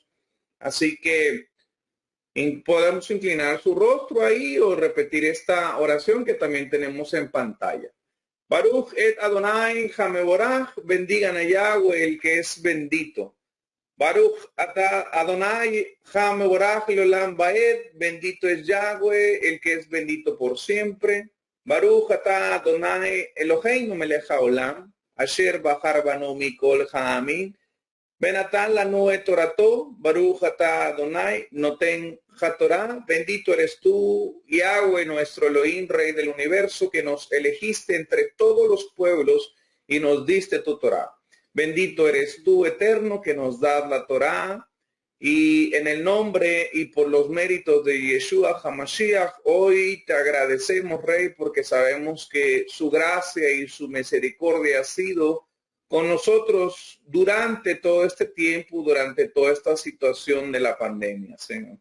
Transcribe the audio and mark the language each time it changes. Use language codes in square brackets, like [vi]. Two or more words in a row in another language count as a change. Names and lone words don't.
[es] Así que podemos inclinar su rostro ahí o repetir esta oración que también tenemos en pantalla. [he] ברוך את אדוני המבורך, [es] bendigan a Yahweh, el que es bendito. [he] ברוך אתה אדוני המבורך לעולם ועד, [es] bendito es Yahweh, el que es bendito por siempre. [he] ברוך אתה אדוני אלוהינו מלך העולם, אשר בחר בנו מכל העמים. ונתן לנו את תורתו, ברוך אתה אדוני נותן התורה, [es] bendito eres tú, Yahweh, nuestro Elohim, Rey del universo, que nos elegiste entre todos los pueblos y nos diste tu Torá. Bendito eres tú, Eterno, que nos das la Torá, y en el nombre y por los méritos de Yeshua HaMashiach, hoy te agradecemos, Rey, porque sabemos que su gracia y su misericordia ha sido con nosotros durante todo este tiempo, durante toda esta situación de la pandemia, Señor.